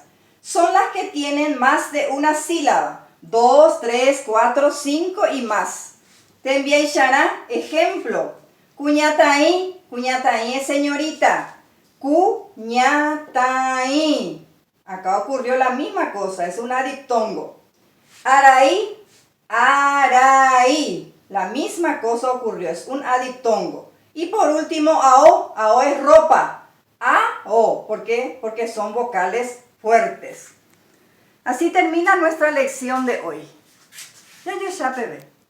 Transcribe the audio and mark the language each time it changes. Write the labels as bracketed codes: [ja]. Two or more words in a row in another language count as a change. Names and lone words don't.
[es] Son las que tienen más de una sílaba. 2, 3, 4, 5 y más. Te envié ejemplo. Cuñataí, cuñataí es señorita. Cuñataí. Acá ocurrió la misma cosa, es un adiptongo. Araí, araí. La misma cosa ocurrió, es un adiptongo. Y por último, ao es ropa. A-o, ¿por qué? Porque son vocales fuertes. Así termina nuestra lección de hoy. Ya, bebé.